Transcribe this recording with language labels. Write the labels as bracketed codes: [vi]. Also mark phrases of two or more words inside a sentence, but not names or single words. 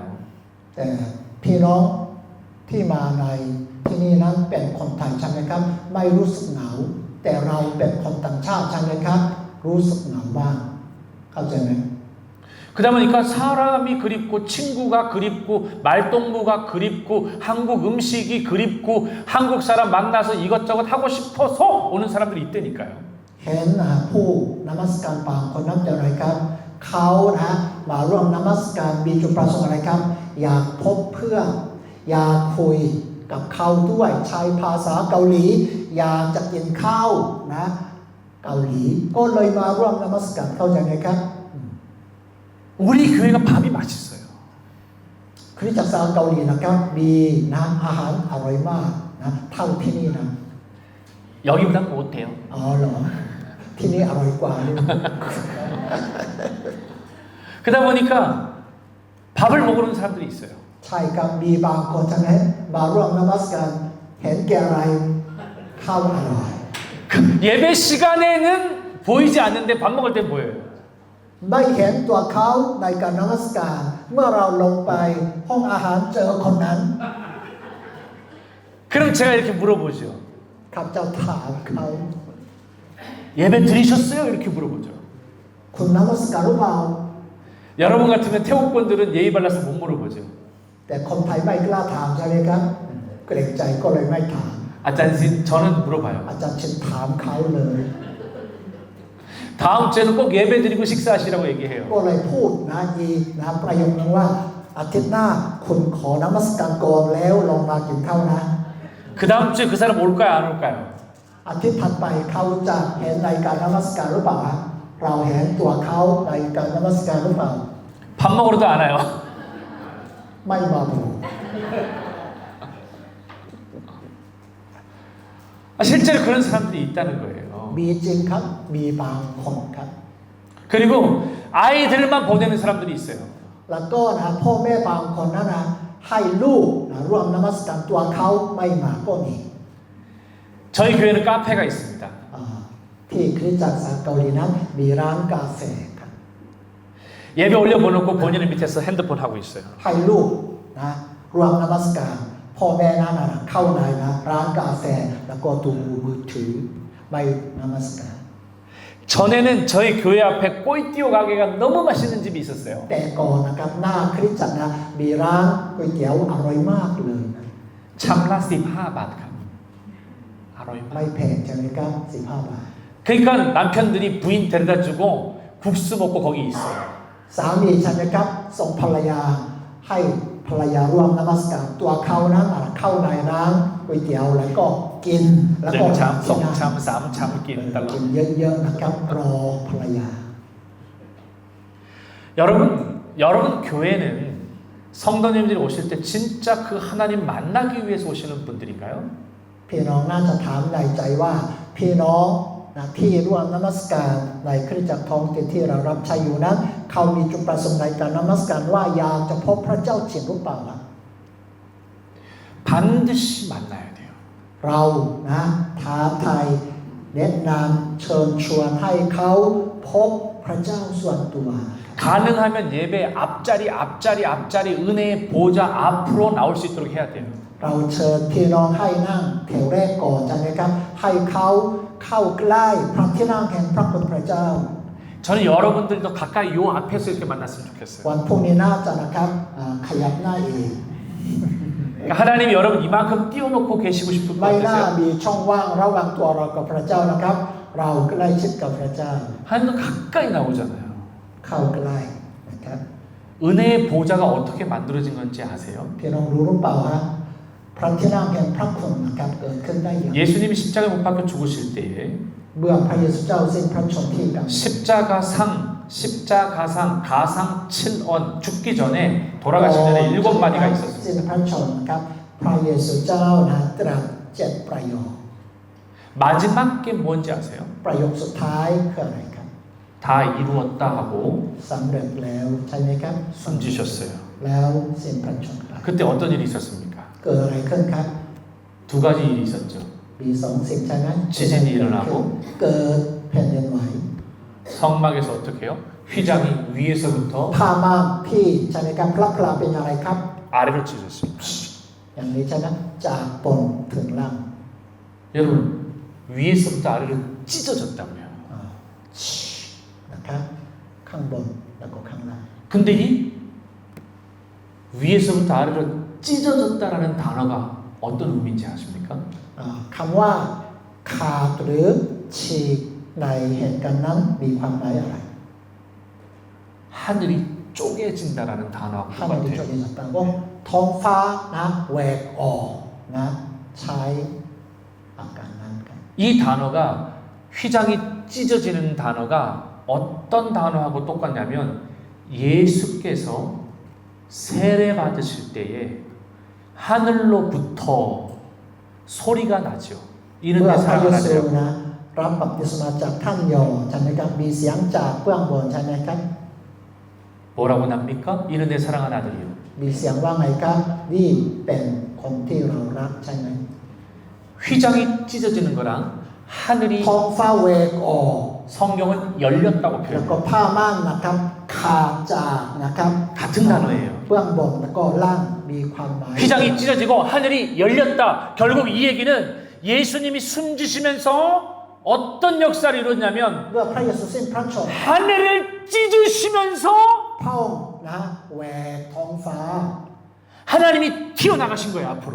[th] แต่พี่น้องที่มาในที่นี่นั้นเป็นคนไทยใช่ไหมครับไม่รู้สึกเหงาแต่เราเป็นคนต่างชาติใช่ไหมครับรู้สึกเหงาบ้างเข้าใจไหม [ko] 그러다 보니까 사람이 그립고 친구가 그립고 말동무가 그립고 한국 음식이 그립고 한국 사람 만나서 이것저것 하고 싶어서 오는 사람들이 있다니까요. [th] เห็นผู้นมัสการบางคนนั้นจะอะไรครับเขานะมาร่วมนมัสการมีจุดประสงค์อะไรครับอยากพบเพื่อนอยากคุยกับเขาด้วยใช้ภาษาเกาหลีอยากจะกินข้าวนะเกาหลีก็เลยมาร่วมนมัสการเข้าใจไหมครับ [ko] 우리 교회가 밥이 맛있어요. [th] คริสตจักรเกาหลีนะครับมีนะอาหารอร่อยมากนะเท่าที่นี่นะ [ko] 여기보다 못해요. [th] อ๋อเหรอที่นี่อร่อยกว่านี่ [ko] 그러다 보니까 밥을 먹으러 오는 사람들이 있어요. [th] ใช่ครับมีบางคนใช่ไหมมาร่วมนมัสการเห็นแก่อะไรข้าวอร่อย [ko] 예배 시간에는 보이지 않는데 밥 먹을 때 보여요. [th] ไม่เห็นตัวเขาในการนมัสการเมื่อเราลงไปห้องอาหารเจอคนนั้น [ko] 그럼 제가 이렇게 물어보죠. [th] ข้าพเจ้าถามเขา [ko] 예배 드리셨어요? 이렇게 물어보죠. [th] คุณนมัสการหรือเปล่า [ko] 여러분 같으면 태국 분들은 예의 발라서 못 물어보죠. [th] แต่คนไทยไม่กล้าถามใช่ไหมครับเกรงใจก็เลยไม่ถาม [ko] 아짠신 저는 물어봐요. [th] อาจารย์เชิญถามเขาเลย [ko] 다음 주에는 꼭 예배 드리고 식사하시라고 얘기해요. [th] ก็เลยพูดนะอีกนะประโยคนึงว่าอาทิตย์หน้าคุณขอนมัสการก่อนแล้วลงมากินข้าวนะ [ko] 그 다음 주에 그 사람 올까요 안 올까요? [th] อาทิตย์ถัดไปเขาจะเห็นในการนมัสการหรือเปล่าฮะเราเห็นตัวเขาในการนมัสการหรือเปล่า [ko] 밥 먹으러도 안 와요. [th] ไม่มาดู [ko] 실제로 그런 사람들이 있다는 거예요. [th] มีจริงครับมีบางคนครับ [ko] 그리고 아이들만 보내는 사람들이 있어요. [th] แล้วก็นะพ่อแม่บางคนนั้นนะให้ลูกนะร่วมนมัสการตัวเขาไม่มาก็มี [ko] 저희 교회는 카페가 있습니다. [th] ที่คริสตจักรสากลเกาหลีนั้นมีร้านกาแฟครับ [ko] 예배 올려보놓고 본인은 밑에서 핸드폰 하고 있어요. [th] ให้ลูกนะร่วมนมัสการพ่อแม่นั้นนะเข้าในนะร้านกาแฟแล้วก็ดูมือถือไปนมัสการ [ko] 전에는 저희 교회 앞에 꼬이띠오 가게가 너무 맛있는 집이 있었어요. [th] แต่ก่อนนะครับหน้าคริสตจักรนะมีร้านก๋วยเตี๋ยวอร่อยมากเลยนะ ชามละ 15 บาท อร่อย ไม่แพงใช่ไหมครับ15 บาท [ko] 그러니까 남편들이 부인 데려다주고 국수 먹고 거기 있어요. [th] สามีใช่ไหมครับส่งภรรยาให้ภรรยาร่วมนมัสการตัวเขานั้นเข้าในร้านก๋วยเตี๋ยวแล้วก็กินแล้วก็ 참, 송참, 쌈참 낀달러. กินเยอะๆนะครับรอภรรยา [ko] 여러분 교회는 성도님들이 오실 때 진짜 그 하나님 만나기 위해서 오시는 분들인가요? [th] พี่น้องน่าจะถามในใจว่าพี่น้องนะที่ร่วมนมัสการในคริสตจักรท้องถิ่นที่เรารับใช้อยู่นั้นเขามีจุดประสงค์ในการนมัสการว่าอยากจะพบพระเจ้าจริงหรือเปล่าล่ะ [ko] 반드시 만나야 돼요. [th] เรานะท้าทายแนะนำเชิญชวนให้เขาพบพระเจ้าส่วนตัว [ko] 가능하면 예배 앞자리 은혜의 보좌 앞으로 나올 수 있도록 해야 돼요. [th] เราเชิญพี่น้องให้นั่งแถวแรกก่อนใช่ไหมครับให้เขาเข้าใกล้พระที่นั่งแห่งพระคุณพระเจ้า [ko] 저는 여러분들도 가까이 요 앞에서 이렇게 만났으면 좋겠어요. [th] วันพรุ่งนี้น่าจะนะครับขยับหน้าเอง [ko] 하나님이 여러분 이만큼 띄워놓고 계시고 싶을 것 [th] ไม่น่า [ko] 같으세요? [th] มีช่องว่างระหว่างตัวเรากับพระเจ้านะครับ เราใกล้ชิดกับพระเจ้า [ko] 하나님도 가까이 나오잖아요. [th] เข้าใกล้นะครับ [ko] 은혜의 보좌가 어떻게 만들어진 건지 아세요? [th] พี่น้องรู้หรือเปล่าฮะพระที่นั่งแห่งพระคุณนะครับเกิดขึ้นได้อย่าง [ko] 예수님이 십자가에 못 박혀 죽으실 때에 [th] เบื้องพระเยซูเจ้าสิ้นพระชนม์ที่กับ [ko] 십자가상 가상 7원 죽기 전에 돌아가시기 전에 7마디가 [th] สิ้น [ko] 있었습니다. [th] พระชนม์นะครับพระเยซูเจ้านะตรัส7 ประโยค [ko] 마지막 게 뭔지 아세요? [th] ประโยคสุดท้ายคืออะไรครับ [ko] 다 이루었다 하고 [th] สำเร็จแล้วใช่ไหมครับ [ko] 숨지셨어요. [th] แล้วสิ้นพระชนม์ไป [ko] 그때 어떤 일이 있었습니까? [th] เกิดอะไรขึ้นครับ [ko] 두 가지 일이 있었죠. [th] มี2 สิ่งใช่ไหม [ko] 지진이 일어나고 [th] เกิดแผ่นดินไหว [ko] 성막에서 어떻게 해요? 휘장이 위에서부터 [th] ผ้าม่านที่ใช่ไหมครับพระพลาเป็นอะไรครับ [ko] 아래로 찢어졌습니다. [th] อย่างนี้ใช่ไหมจากบนถึงล่าง [ko] 여러분 위에서부터 아래로 찢어졌다고요. [th] นะครับข้างบนแล้วก็ข้างล่าง [ko] 근데 이 위에서부터 아래로 찢어졌다라는 단어가 어떤 의미인지 아십니까? [th] คำว่าขาดหรือฉีกในเหตุการณ์นั้นมีความหมายอะไร [ko] 하늘이 쪼개진다라는 단어와 [th] ถ้ามันจะ [ko] 똑같아요. [th] มีต่างๆว่าท้องฟ้านะแหวกออกนะใช้อาการนั้นกัน [ko] 이 단어가 휘장이 찢어지는 단어가 어떤 단어하고 똑같냐면 예수께서 세례 받으실 때에 하늘로부터 소리가 나죠. [th] เมื่ [ko] 이는 [th] อ [ko] 내 [th] พระเยซู [ko] 사랑하는 [th] นะรับบัพติศมาจากท่านยอห์นใช่ไหมครับมีเสียงจากเบื้องบนใช่ไหมครับ [ko] 뭐라고 납니까? 이는 내 사랑하는 아들이요. [th] มีเสียงว่าไงครับนี่เป็นคนที่เรารักใช่ไหม [ko] 휘장이 찢어지는 거랑 하늘이 [th] ท้องฟ้าแหวกออก [ko] 성경은 열렸다고 [th] แล้วก็ [ko] 표현해요. [th] ผ้าม่านนะครับขาดจากนะครับ [ko] 같은 단어예요. [th] เบื้องบนแล้วก็ล่างมีความหมาย [ko] 휘장이 찢어지고 하늘이 열렸다. 결국 이 얘기는 예수님이 숨지시면서 어떤 역사를 이뤘냐면 [th] เมื่อพระเยซูสิ้นพระชนม์ [ko] 하늘을 찢으시면서 [th] พระองค์นะแหวกท้องฟ้า [ko] 하나님이 튀어나가신 거예요 앞으로.